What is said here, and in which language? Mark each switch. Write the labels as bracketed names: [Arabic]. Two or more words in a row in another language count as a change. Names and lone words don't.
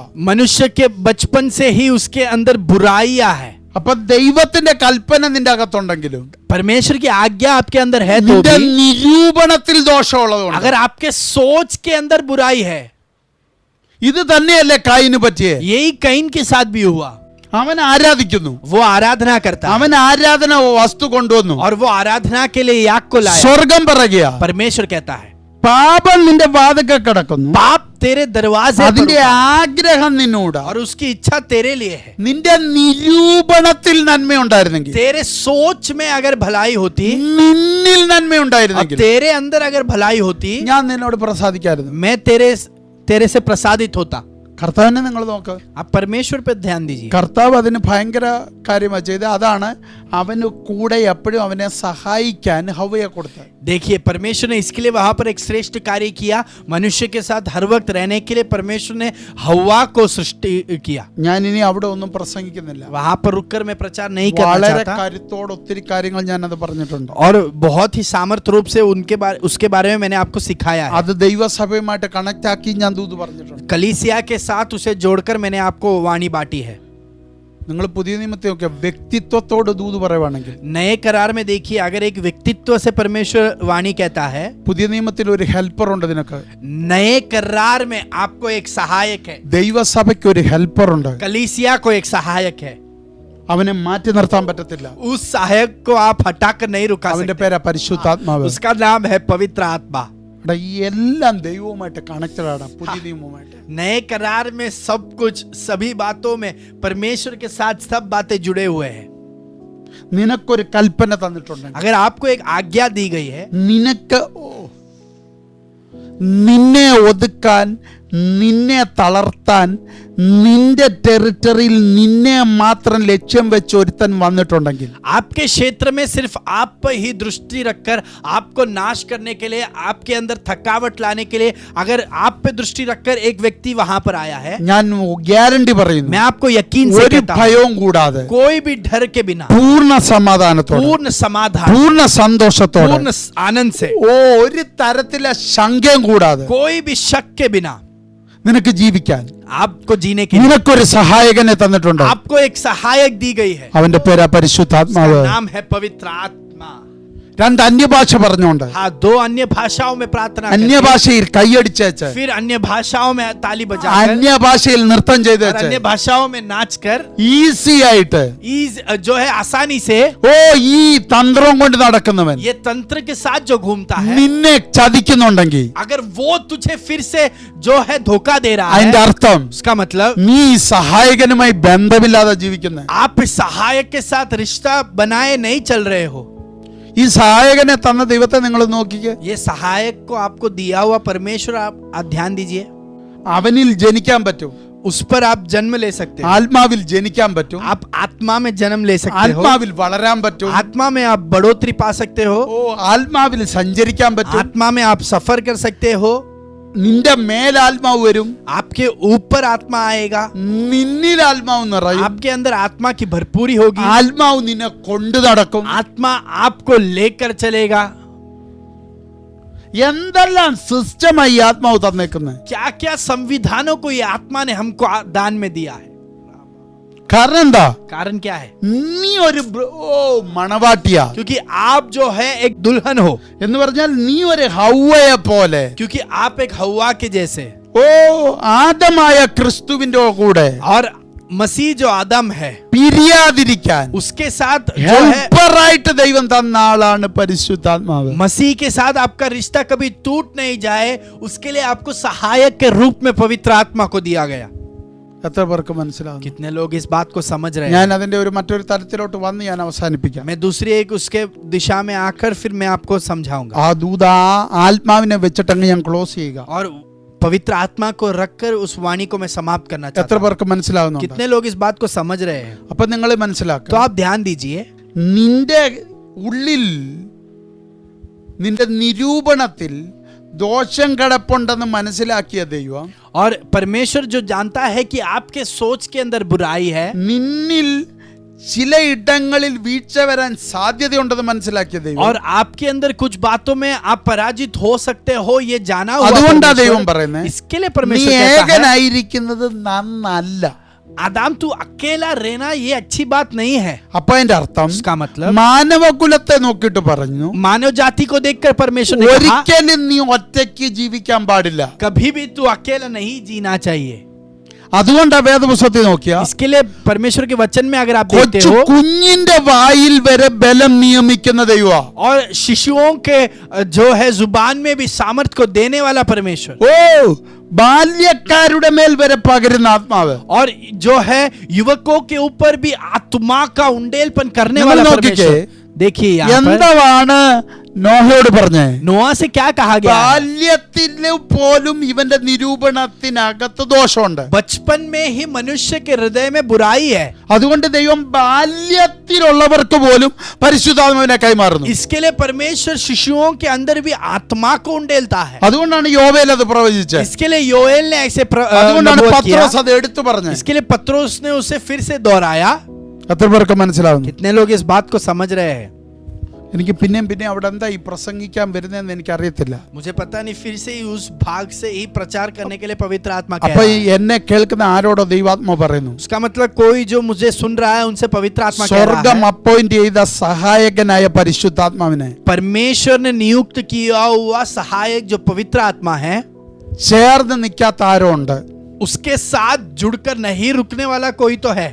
[Hindi] मनुष्य के बचपन से ही उसके अंदर बुराइयां है. [Malayalam] അപ്പൊ ദൈവത്തിന്റെ കൽപ്പന നിന്റെ അകത്തുണ്ടെങ്കിലും [Hindi] परमेश्वर की आज्ञा आपके अंदर है तो [Malayalam] നിന്റെ [Hindi] भी, [Malayalam] നിരൂപണത്തിൽ ദോഷമുള്ളതുകൊണ്ട്, [Hindi] अगर आपके सोच के अंदर बुराई है, [Malayalam] ഇത് തന്നെയല്ലേ കായിന് പറ്റിയേ. [Hindi] यही कैन के साथ भी हुआ. [Malayalam] അവൻ ആരാധിക്കുന്നു, [Hindi] वो आराधना करता है [Malayalam] അവൻ ആരാധന വസ്തു കൊണ്ടുവന്നു, [Hindi] और वो आराधना के लिए याग को लाया. [Malayalam] സ്വർഗം പറയുക, [Hindi] परमेश्वर कहता है [Malayalam] പാപം നിന്റെ വാതിൽക്ക കിടക്കുന്നു, [Hindi] पाप तेरे दरवाजे पर [Malayalam] അതിന്റെ [Hindi] उठा, [Malayalam] ആഗ്രഹം നിന്നോട്, [Hindi] और उसकी इच्छा तेरे लिए है. [Malayalam] നിന്റെ നിരൂപണത്തിൽ നന്മയുണ്ടായിരുന്നെങ്കിൽ, [Hindi] तेरे सोच में अगर भलाई होती, [Malayalam] നിന്നിൽ [Hindi] और [Malayalam] നന്മയുണ്ടായിരുന്നെങ്കിൽ, [Hindi] तेरे अंदर अगर भलाई होती, [Malayalam] ഞാൻ നിന്നോട് പ്രസാദിക്കായിരുന്നു. [Hindi] मैं तेरे से प्रसादित होता. [Malayalam] കർത്താവിനെ നിങ്ങൾ നോക്ക്, [Hindi] आप परमेश्वर पे ध्यान दीजिए. [Malayalam] കർത്താവ് അതിന് ഭയങ്കര കാര്യമാണ് ചെയ്ത്. അതാണ് അവന് കൂടെ എപ്പോഴും അവനെ സഹായിക്കാൻ ഹവ്വയെ കൊടുത്തത്. [Hindi] देखिए, परमेश्वर ने इसके लिए वहां पर एक श्रेष्ठ कार्य किया. मनुष्य के साथ हर वक्त रहने के लिए परमेश्वर ने हव्वा को सृष्टि किया. [Malayalam] ഞാൻ ഇനി അവിടെ ഒന്നും പ്രസംഗിക്കുന്നില്ല. [Hindi] वहां पर रुककर मैं प्रचार नहीं करना [Malayalam] വളരെ [Hindi] चाहता, [Malayalam] കരുത്തോടെ ഒത്തിരി കാര്യങ്ങൾ ഞാൻ അത് പറഞ്ഞിട്ടുണ്ട്. [Hindi] और बहुत ही सामर्थ्य रूप से उसके बारे में मैंने आपको सिखाया है. [Malayalam] അത് ദൈവസഭയുമായിട്ട് കണക്ട് ആക്കി ഞാൻ ദൂത് പറഞ്ഞിട്ടുണ്ട്. [Hindi] कलीसिया के साथ उसे जोड़कर मैंने आपको वाणी बांटी है. [Malayalam] നിങ്ങൾ പുതിയ നിയമത്തെ വ്യക്തിത്വത്തോട് ദൂത് പറയുവാണെങ്കിൽ, [Hindi] नए करार में देखिए, अगर एक व्यक्तित्व से परमेश्वर वाणी कहता है, [Malayalam] പുതിയ നിയമത്തിൽ ഒരു ഹെൽപ്പർ ഉണ്ട് നിനക്ക്. [Hindi] नए करार में आपको एक सहायक है. [Malayalam] ദൈവസഭയ്ക്ക് ഒരു ഹെൽപ്പർ ഉണ്ട്. [Hindi] कलीसिया को एक सहायक है. [Malayalam] അവനെ മാറ്റി നിർത്താൻ പറ്റത്തില്ല. [Hindi] उस सहायक को आप हटाकर नहीं रुका [Malayalam] അവന്റെ [Hindi] सकते. [Malayalam] പേരാ പരിശുദ്ധാത്മാവ്. [Hindi] उसका नाम है पवित्र आत्मा. [Malayalam] ഈ എല്ലാം ദൈവവുമായിട്ട് കണക്റ്റഡ് ആണ്. പുതിയ നിയമവുമായിട്ട് [Hindi] नए करार में सब कुछ, सभी बातों में परमेश्वर के साथ सब बातें जुड़े हुए हैं. [Malayalam] നിനക്കൊരു കൽപ്പന തന്നിട്ടുണ്ടെങ്കിൽ, [Hindi] अगर आपको एक आज्ञा दी गई है, [Malayalam] നിനക്ക് നിന്നെ ഒതുക്കാൻ, നിന്നെ തളർത്താൻ, നിന്റെ ടെറിട്ടറിയിൽ നിന്നെ മാത്രം ലക്ഷ്യം വെച്ച് ഒരുത്തൻ വന്നിട്ടുണ്ടെങ്കിൽ, [Hindi] आपके क्षेत्र में सिर्फ आप पर ही दृष्टि रखकर आपको नाश करने के लिए, आपके अंदर थकावट लाने के लिए अगर आप पे दृष्टि रखकर एक व्यक्ति वहां पर आया है, [Malayalam] ഞാൻ ഗ്യാരണ്ടി പറയുന്നു, [Hindi] मैं आपको यकीन से [Malayalam] ഒരു [Hindi] कहता हूं, [Malayalam] ഭയവും കൂടാതെ [Hindi] कोई भी डर के बिना, [Malayalam] പൂർണ്ണ സമാധാനത്തോടെ, [Hindi] पूर्ण समाधान, [Malayalam] പൂർണ്ണ സന്തോഷത്തോടെ, [Hindi] पूर्ण आनंद से, [Malayalam] ഒരു തരത്തിലെ ശങ്കയും കൂടാതെ [Hindi] कोई भी शक के बिना [Malayalam] നിനക്ക് ജീവിക്കാൻ [Hindi] आपको जीने के लिए [Malayalam] നിനക്കൊരു സഹായകനെ തന്നിട്ടുണ്ട്. [Hindi] आपको एक सहायक दी गई है. [Malayalam] അവന്റെ പേരാ പരിശുദ്ധാത്മാവ്. [Hindi] उसका नाम है पवित्र आत्मा. [Malayalam] രണ്ട് അന്യഭാഷ പറഞ്ഞുകൊണ്ട്, [Hindi] हाँ, दो अन्य भाषाओं में प्रार्थना करके, [Malayalam] അന്യഭാഷയിൽ കൈയടിച്ചേച്ച്, [Hindi] फिर अन्य भाषाओं में ताली बजाकर, [Malayalam] അന്യഭാഷയിൽ നൃത്തം [Hindi] और [Malayalam] ചെയ്തേച്ച്, [Hindi] अन्य भाषाओं में नाचकर, [Malayalam] ഈസി ആയിട്ട് [Hindi] जो है आसानी से [Malayalam] ഈ തന്ത്രം കൊണ്ട് നടക്കുന്നവൻ [Hindi] ये तंत्र के साथ जो घूमता है, [Malayalam] നിന്നെ ചതിക്കുന്നുണ്ടെങ്കിൽ, [Hindi] अगर वो तुझे फिर से जो है धोखा दे रहा [Malayalam] അതിന്റെ [Hindi] है, [Malayalam] അർത്ഥം [Hindi] उसका मतलब [Malayalam] നീ ഈ സഹായകനുമായി ബന്ധമില്ലാതെ ജീവിക്കുന്ന, [Hindi] आप इस सहायक के साथ रिश्ता बनाए नहीं चल रहे हो. [Malayalam] ഈ സഹായകനെ തന്ന ദൈവത്തെ നിങ്ങൾ നോക്കിക്കേ. [Hindi] ये सहायक को आपको दिया हुआ परमेश्वर आप ध्यान दीजिए. [Malayalam] അവനിൽ ജനിക്കാൻ പറ്റും. [Hindi] उस पर आप जन्म ले सकते हो, [Malayalam] ആത്മാവിൽ ജനിക്കാൻ പറ്റും, [Hindi] आप आत्मा में जन्म ले सकते हो, [Malayalam] ആത്മാവിൽ വളരാൻ പറ്റും, [Hindi] आत्मा में आप बढ़ोतरी पा सकते हो, [Malayalam] ഓ ആത്മാവിൽ സഞ്ചരിക്കാൻ പറ്റും, [Hindi] आत्मा में आप सफर कर सकते हो, [Malayalam] നിന്റെ മേലാത്മാവ് വരും, [Hindi] आपके ऊपर आत्मा आएगा, [Malayalam] നിന്നിൽ ആത്മാവ് നിറയും, [Hindi] आपके अंदर आत्मा की भरपूरी होगी, [Malayalam] ആത്മാവ് നിന്നെ കൊണ്ടു നടക്കും. [Hindi] आत्मा आपको लेकर चलेगा. [Malayalam] എന്തെല്ലാം സിസ്റ്റമായി ആത്മാവ് തന്നേക്കുന്നത്. [Hindi] क्या क्या संविधानों को ये आत्मा ने हमको दान में दिया है. [Malayalam] കാരണം എന്താ? [Hindi] कारण क्या है? [Malayalam] നീ ഒരു മണവാട്ടിയാ. [Hindi] क्योंकि आप जो है एक दुल्हन हो, [Malayalam] എന്ന് പറഞ്ഞാൽ നീ ഒരു ഹൗവയെ പോലെ, [Hindi] क्योंकि आप एक हव्वा के जैसे, [Malayalam] ഓ ആദമായ ക്രിസ്തുവിന്റെ കൂടെ [Hindi] और मसीह जो आदम है [Malayalam] പിരിയാതിരിക്കാൻ [Hindi] उसके साथ जो है [Malayalam] ഹെൽപ്പറായിട്ട് ദൈവം തന്ന ആളാണ് പരിശുദ്ധാത്മാവ്. [Hindi] मसीह के साथ आपका रिश्ता कभी टूट नहीं जाए, उसके लिए आपको सहायक के रूप में पवित्र आत्मा को दिया गया. [Malayalam] എത്ര പേർക്ക് മനസ്സിലാവുന്നു? [Hindi] कितने लोग इस बात को समझ रहे [Malayalam] ഞാൻ [Hindi] हैं? [Malayalam] അതിന്റെ ഒരു മറ്റൊരു തരത്തിലോട്ട് വന്ന് ഞാൻ അവസാനിപ്പിക്കാം. [Hindi] मैं दूसरी एक उसके दिशा में आकर फिर मैं आपको समझाऊंगा. [Malayalam] ആ ദൂത ആത്മാവിനെ വെച്ചിട്ടങ്ങ് ഞാൻ ക്ലോസ് ചെയ്യുക. [Hindi] और पवित्र आत्मा को रखकर उस वाणी को मैं समाप्त करना [Malayalam] എത്ര [Hindi] चाहता हूं. [Malayalam] പേർക്ക് മനസ്സിലാവുന്നു? [Hindi] कितने लोग इस बात को समझ रहे हैं? [Malayalam] അപ്പൊ നിങ്ങൾ [Hindi] तो [Malayalam] മനസ്സിലാക്കുക, [Hindi] आप ध्यान दीजिए, [Malayalam] നിന്റെ ഉള്ളിൽ നിന്റെ നിരൂപണത്തിൽ ദോഷം കിടപ്പുണ്ടെന്ന് മനസ്സിലാക്കിയ ദൈവം [Hindi] और परमेश्वर जो जानता है कि आपके सोच के अंदर बुराई है, [Malayalam] നിന്നിൽ ചില ഇടങ്ങളിൽ വീഴ്ച വരാൻ സാധ്യതയുണ്ടെന്ന് മനസ്സിലാക്കിയ ദൈവം [Hindi] और आपके अंदर कुछ बातों में आप पराजित हो सकते हो, ये जाना हुआ [Malayalam] അതുകൊണ്ടാ [Hindi] परमेश्वर- [Malayalam] ദൈവം പറയുന്നത്, [Hindi] इसके लिए [Malayalam] നീ [Hindi] परमेश्वर कहता है, [Malayalam] ഏകനായിരിക്കുന്നത് നന്നല്ല. [Hindi] आदम तू अकेला रहना ये अच्छी बात नहीं है. [Malayalam] അപ്പൊ അതിന്റെ അർത്ഥം [Hindi] उसका मतलब [Malayalam] മാനവകുലത്തെ നോക്കിയിട്ട് പറഞ്ഞു, [Hindi] मानव जाति को देखकर परमेश्वर ने कहा, [Malayalam] ഒരിക്കലും നീ ഒറ്റയ്ക്ക് ജീവിക്കാൻ പാടില്ല. [Hindi] कभी भी तू अकेला नहीं जीना चाहिए. [Malayalam] അതുകൊണ്ടാ വേദപുസ്തകത്തിൽ നോക്കിയ [Hindi] इसके लिए परमेश्वर के वचन में अगर आप देखते [Malayalam] കൊച്ചു [Hindi] हो, [Malayalam] കുഞ്ഞിന്റെ വായിൽ വരെ ബലം നിയമിക്കുന്ന ദൈവം. [Hindi] और शिशुओं के जो है जुबान में भी सामर्थ को देने वाला परमेश्वर, [Malayalam] ഓ ബാല്യക്കാരുടെ മേൽ വരെ പകരുന്ന ആത്മാവ്. [Hindi] और जो है युवकों के ऊपर भी आत्मा का उंडेलपन करने [Malayalam] നിങ്ങൾ [Hindi] वाला [Malayalam] നോക്കിക്കേ, [Hindi] परमेश्वर. देखिए यहाँ पर [Malayalam] എന്താണ് നോഹയോട് പറഞ്ഞേ? [Hindi] नोआ से क्या कहा गया है? [Malayalam] ബാല്യത്തിന് പോലും ഇവന്റെ നിരൂപണത്തിനകത്ത് ദോഷമുണ്ട്. [Hindi] बचपन में ही मनुष्य के हृदय में बुराई है, [Malayalam] അതുകൊണ്ട് ദൈവം ബാല്യത്തിലുള്ളവർക്ക് പോലും പരിശുദ്ധാത്മാവിനെ കൈമാറുന്നു. [Hindi] इसके लिए परमेश्वर शिशुओं के अंदर भी आत्मा को उंडेलता है. [Malayalam] അതുകൊണ്ടാണ് യോവേൽ അത് പ്രവചിച്ചത്. [Hindi] इसके लिए योएल ने ऐसे [Malayalam] അതുകൊണ്ടാണ് [Hindi] नबूवत किया. [Malayalam] പത്രോസ് അത് എടുത്തു പറഞ്ഞത്. [Hindi] इसके लिए पत्रोस ने उसे फिर से दोहराया. [Malayalam] എത്ര പേർക്ക് മനസ്സിലാവുന്നു? [Hindi] कितने लोग इस बात को समझ रहे हैं? [Malayalam] എനിക്ക് പിന്നെയും അവിടെ എന്താ ഈ പ്രസംഗിക്കാൻ വരുന്നതെന്ന് എനിക്ക് അറിയത്തില്ല. [Hindi] मुझे पता नहीं, फिर से ही उस भाग से ही प्रचार करने के लिए पवित्र आत्मा कह [Malayalam] അപ്പൊ [Hindi] रहा है. [Malayalam] എന്നെ കേൾക്കുന്ന ആരോടോ ദൈവാത്മ പറയുന്നു, [Hindi] उसका मतलब कोई जो मुझे सुन रहा है उनसे पवित्र आत्मा कह [Malayalam] സ്വർഗം [Hindi] रहा है, [Malayalam] അപ്പോയിന്റ് ചെയ്ത സഹായകനായ പരിശുദ്ധാത്മാവിനെ [Hindi] परमेश्वर ने नियुक्त किया हुआ सहायक जो पवित्र आत्मा है, [Malayalam] ചേർന്ന് നിൽക്കാത്ത ആരോ ഉണ്ട്. [Hindi] उसके साथ जुड़कर नहीं रुकने वाला कोई तो है.